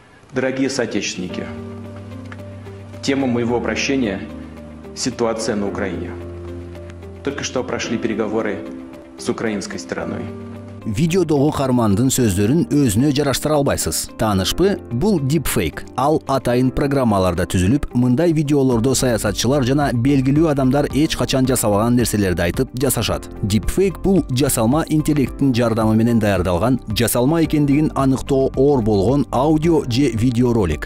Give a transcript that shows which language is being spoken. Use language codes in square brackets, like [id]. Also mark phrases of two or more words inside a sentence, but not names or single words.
[ru] Дорогие соотечественники, тема моего обращения – ситуация на Украине. Только что прошли переговоры с украинской стороной. [ky] Видеодогу кармандын сөздөрүн өзүнө жараштыра албайсыз. Таанышпы? Бул deepfake. Ал атайын программаларда түзүлүп, мындай видеолордо саясатчылар жана белгилүү адамдар эч качан жасабаган нерселерди айтып жасашат. Deepfake бул жасалма интеллекттин жардамы менен даярдалган, жасалма экендигин аныктоо оор болгон аудио же видео ролик.